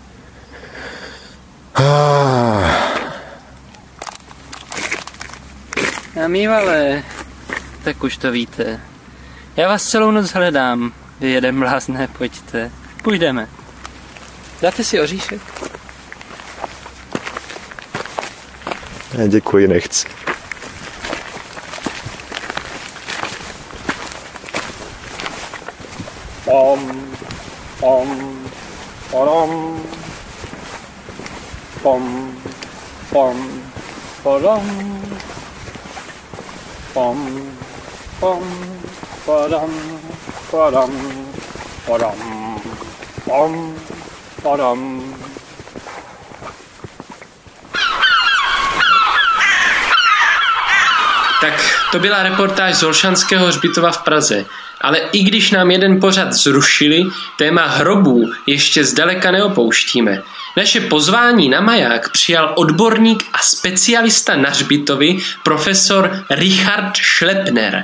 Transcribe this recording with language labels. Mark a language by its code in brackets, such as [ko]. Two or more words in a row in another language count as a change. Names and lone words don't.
[cs] A mívale, tak už to víte. Já vás celou noc hledám. Vy jeden blázne, pojďte. Půjdeme. Dáte si oříšek? Děkuji, nechci. Pom, pom, porom, pom, pom, porom, pom, pom, porom, porom, porom, pom, porom. Tak to byla reportáž z Olšanského hřbitova v Praze. Ale i když nám jeden pořad zrušili, téma hrobů ještě zdaleka neopouštíme. Naše pozvání na maják přijal odborník a specialista na hřbitovy profesor Richard Schleppner.